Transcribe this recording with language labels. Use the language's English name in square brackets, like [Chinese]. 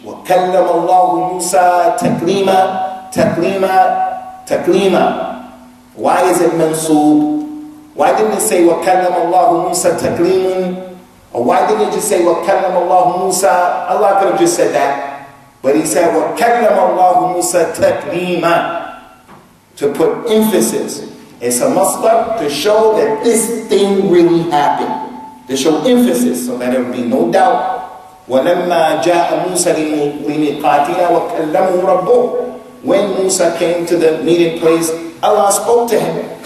[Arabic] وَكَلَّمَ اللَّهُ مُوسَى تَكْلِيمًا. تَكْلِيمًا. تَكْلِيمًا. [English] Why is it mansoob? Why didn't it say [Arabic] وَكَلَّمَ اللَّهُ مُوسَى تَكْلِيمًا? [English] Or why didn't it just say [Arabic] وَكَلَّمَ اللَّهُ مُوسَى? [English] Allah could have just said that. But He said [Arabic] وَكَلَّمَ اللَّهُ مُوسَى تَكْلِيمًا. [English] To put emphasis. It's a masdar to show that this thing really happened. To show emphasis so that there would be no doubt. [Arabic] وَلَمَّا جَاءَ مُوسَى لِمِيقَاتِنَا وَكَلَّمُهُ رَبُّهُ. [English] When Musa came to the meeting place, Allah spoke to him.